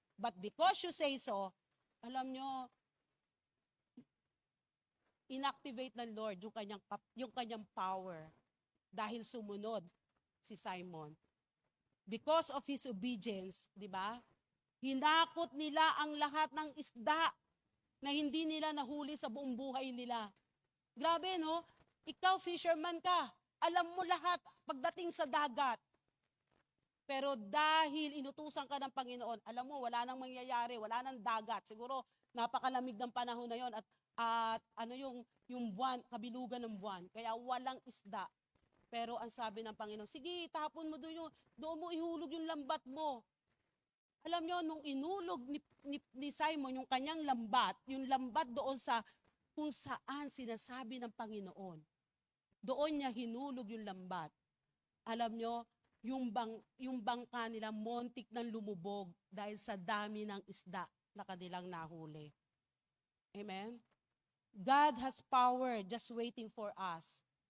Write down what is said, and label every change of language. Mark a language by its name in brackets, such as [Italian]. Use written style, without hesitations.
[English] But because you say so, [Filipino] alam nyo, inactivate ng Lord yung kanyang power dahil sumunod si Simon. [English] Because of his obedience, di ba? [Filipino] Hinakot nila ang lahat ng isda na hindi nila nahuli sa buong buhay nila. Grabe, no? Ikaw, fisherman ka. Alam mo lahat pagdating sa dagat. Pero dahil inutusan ka ng Panginoon, alam mo, wala nang mangyayari, wala nang dagat. Siguro, napakalamig ng panahon na yon at yung buwan, kabilugan ng buwan. Kaya walang isda. Pero ang sabi ng Panginoon, sige, tapon mo doon mo ihulog yung lambat mo. Alam nyo, nung inulog ni Simon yung kanyang lambat, yung lambat doon sa kung saan sinasabi ng Panginoon, doon niya hinulog yung lambat. Alam nyo, yung bangka nila montik nang lumubog dahil sa dami ng isda na kanilang nahuli. Amen? [English] God has power just waiting for us.